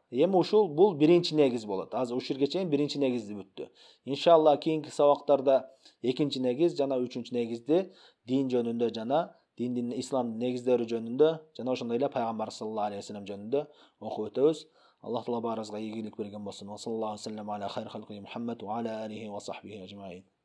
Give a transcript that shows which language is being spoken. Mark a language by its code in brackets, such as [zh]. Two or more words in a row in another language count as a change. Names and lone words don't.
[ky] Эми ушул бул биринчи негиз болот. Азыр ушул жерге чейин биринчи негизди бүттү. Иншалла кийинки сабактарда экинчи негиз жана үчүнчү негизди дин жөнүндө жана диндин исламдын негиздери жөнүндө жана ошондой эле пайгамбар [ar] صلى الله عليه وسلم [ky] жөнүндө окуп өтөбүз. Аллах Таала баарыбызга ийгилик берген болсун. [ar] صلى الله عليه وسلم على خير خلقه محمد وعلى آله وصحبه أجمعين.